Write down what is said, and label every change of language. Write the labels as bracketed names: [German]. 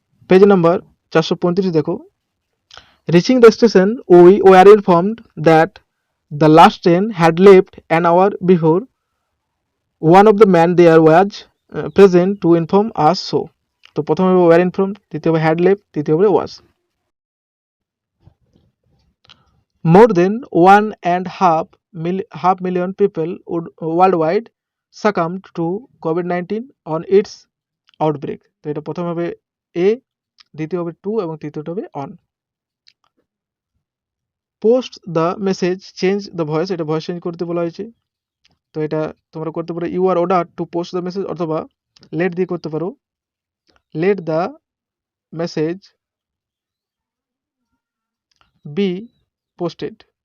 [English] Page number 435 দেখো reaching the station we were informed that the last train had left an hour before, one of the man there was present to inform us so. [Bangla] তো প্রথমে হবে war inform, দ্বিতীয় হবে had left, তৃতীয় হবে ওয়াজ। [English] More than 1.5 million people would worldwide succumbed to COVID-19 on its outbreak. [Bangla] তো এটা প্রথমে হবে এ, দ্বিতীয় হবে টু এবং তৃতীয়টা হবে on. [English] post the message change the voice, [Bangla] এটা ভয়েস চেঞ্জ করতে বলা হয়েছে। তো এটা তোমরা করতে পারো [English] you are order to post the message, [Bangla] অথবা লেট দিয়ে করতে পারো [English] Let the message be posted.